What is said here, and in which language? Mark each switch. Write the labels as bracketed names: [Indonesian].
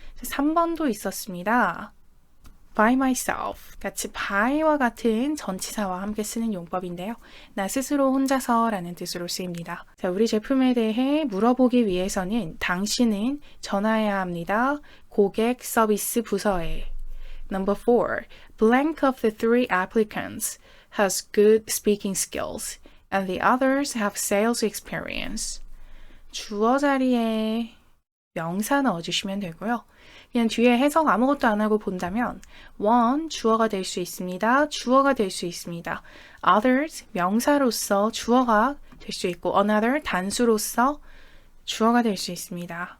[Korean] 3번도 있었습니다. by myself 같이 by와 같은 전치사와 함께 쓰는 용법인데요. 나 스스로 혼자서 라는 뜻으로 쓰입니다. 자, 우리 제품에 대해 물어보기 위해서는 당신은 전화해야 합니다. 고객 서비스 부서에. [English] Number 4. Blank of the three applicants has good speaking skills and the others have sales experience. [Korean] 주어 자리에 명사 넣어주시면 되고요. 그냥 뒤에 해석 아무것도 안 하고 본다면 one, 주어가 될 수 있습니다. 주어가 될 수 있습니다. others, 명사로서 주어가 될 수 있고 another, 단수로서 주어가 될 수 있습니다.